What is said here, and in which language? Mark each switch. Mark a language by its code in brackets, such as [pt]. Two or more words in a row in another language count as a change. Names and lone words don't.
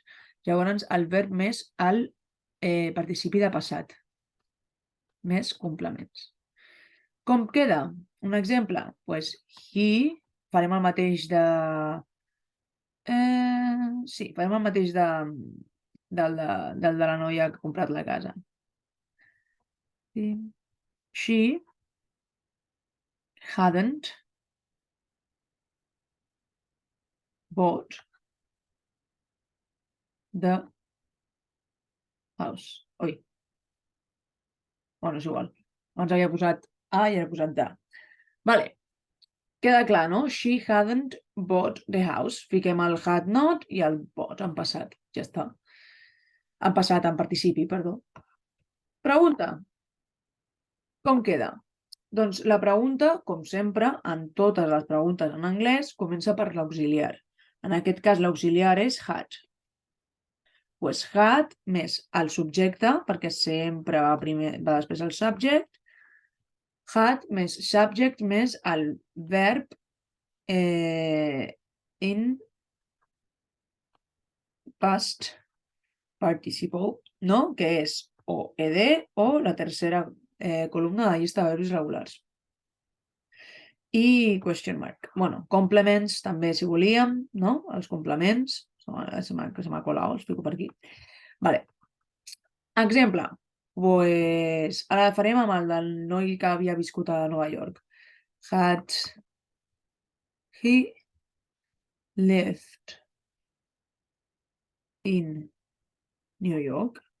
[ca] Llavors, el verb més el participi de passat. Més complements. Com queda? Un exemple? Pues he, farem el mateix de... sí, farem el mateix del de la noia que ha comprat la casa. [en] She hadn't bought the house. [ca] Oi. Bueno, és igual. Abans havia posat A i ara he posat de. Vale. Queda clar, no? [en] She hadn't bought the house. [ca] Fiquem el [en] had not [ca] i el bought en passat. Ja està. En passat, en participi, perdó. Pregunta. Com queda? Doncs la pregunta, com sempre, en totes les preguntes en anglès, comença per l'auxiliar. En aquest cas, l'auxiliar és had. Pues had més el subjecte, perquè sempre va després el subject. [en] Had més subject [ca] més el [en] verb in past participle, [ca] no? Que és o ed o la tercera columna de la llista de verbs regulars. [en] I question mark. [ca] Bueno, complements també, si volíem, no? Els complements. Se m'ha colat, els fico per aquí. Vale. Exemple. Pues ara farem amb el del noi que havia viscut a Nova York. [en] Had he lived in New York?